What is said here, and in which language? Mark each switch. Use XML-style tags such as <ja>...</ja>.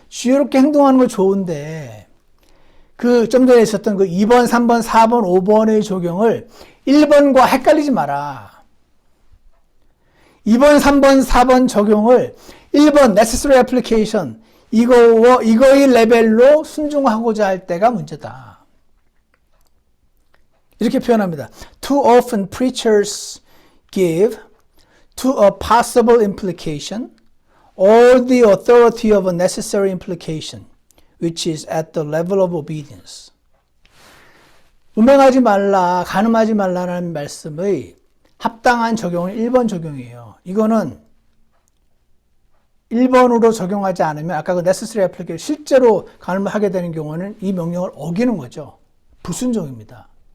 <ko>지혜롭게 행동하는 거 좋은데 좀 전에 있었던 그 2번, 3번, 4번, 5번의 적용을 1번과 헷갈리지 마라. 2번, 3번, 4번 적용을 1번</ko> <en>necessary application</en> <ko>이거의 레벨로 순종하고자 할 때가 문제다. 이렇게 표현합니다.</ko> <en>Too often preachers give to a possible implication all the authority of a necessary implication, which is at the level of obedience.</en> <ko>음행하지 말라, 간음하지 말라는 말씀의 합당한 적용은 1번 적용이에요. 이거는 1번으로 적용하지 않으면 아까 그</ko> <en>necessary application</en> <ko>실제로 간음을 하게 되는 경우는 이 명령을 어기는 거죠. 불순종입니다.</ko>